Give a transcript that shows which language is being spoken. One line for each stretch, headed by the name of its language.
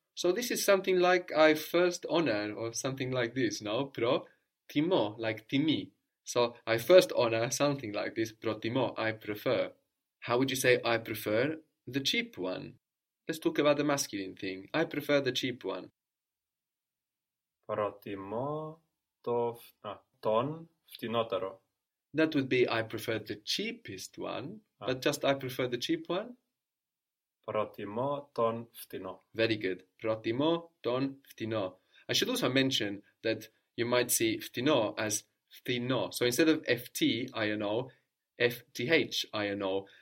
English: So this is something like I first honor or something like this, no? Pro timo, like timi. So I first honor something like this, protimo, I prefer. How would you say I prefer the cheap one? Let's talk about the masculine thing. I prefer the cheap one.
Greek: Προτιμώ το τον φτηνότερο.
English: That would be I prefer the cheapest one, but just I prefer the cheap one.
Greek: Προτιμώ τον φτηνό. Very good. Προτιμώ τον φτηνό.
English: I should also mention that you might see φτηνό as φθηνό. So instead of FTINO, FTHINO.